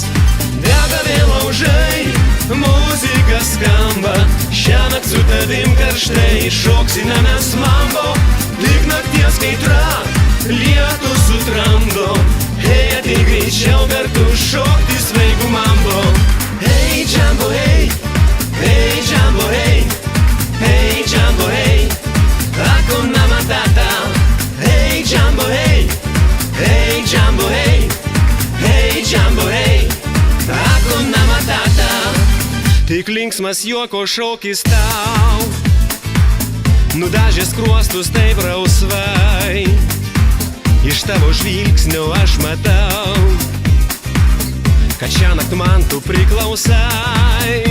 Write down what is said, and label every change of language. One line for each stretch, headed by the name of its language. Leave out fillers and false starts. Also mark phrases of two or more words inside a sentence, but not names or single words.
Lithuanian: Dega vėl laužai, muzika skamba, šiąnakt su tavim karštai šoksime mes mambo, tik nakties kaitra lietus sutramdo. Hei, ateik greičiau kartu šokti svaigų mambo. Hei, džambo, hei, hei, džambo, hei, hei, džambo, hei,
Swahili: Hakuna Matata.
Lithuanian: Hei, džambo, hei, hei, džambo, hei, hei, džambo, hei,
Swahili: Hakuna Matata.
Lithuanian: Tik linksmas juoko šokis tau nudažė skruostus taip rausvai, iš tavo žvilgsnio aš matau, kad šiąnakt man tu priklausai.